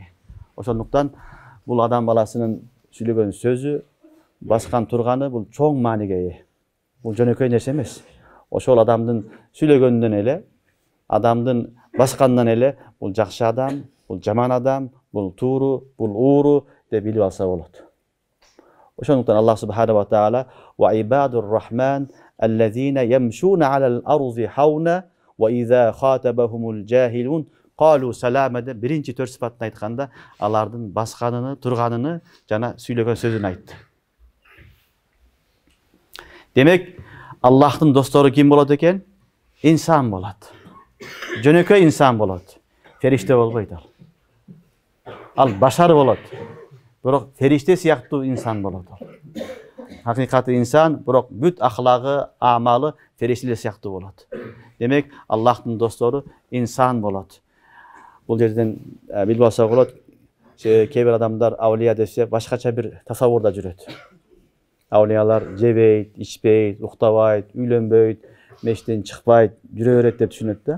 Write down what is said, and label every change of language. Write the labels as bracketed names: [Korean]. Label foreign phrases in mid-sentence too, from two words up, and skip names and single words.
[Kyrgyz] Ошондуктан бул адам баласынын сүйлөгөн сөзү, баскан турганы бул чоң мааниге ээ. Бул жөнөкөй нерсе эмес. Ошол адамдын сүйлөгөндөн эле, адамдын баскандан эле бул жакшы адам, бул жаман адам, бул тууру, бул ууру деп билип алса болот. Ошондуктан Аллах [Arabic] سبحانه وتعالى وعباد الرحمن الذين يمشون على الأرض هونا وإذا خاطبهم الجاهلون قالوا سلاما [Kyrgyz] деп биринчи төрт сыпатын айтканда алардын басканын, турганын жана сүйлөгөн сөзүн айтты. Демек, Аллахтын достору ким болот экен? Инсан болот. Жөнөкөй инсан болот. Фериште болбойт ал. Ал башар болот. Бирок фериште сыяктуу инсан болот ал. Хакыйкаты инсан, бирок бүт ахлагы, амалы фериштелер сыяктуу болот. Демек, Аллахтын достору инсан болот. Бул жерден билип алсак болот, кээ бир адамдар аулия десе башкача бир тасаввурда жүрөт. Аулиялар жебейт, ичпейт, уктабайт, үйлөнбөйт, мештен чыкпайт, жүрө берет деп түшүнөт да.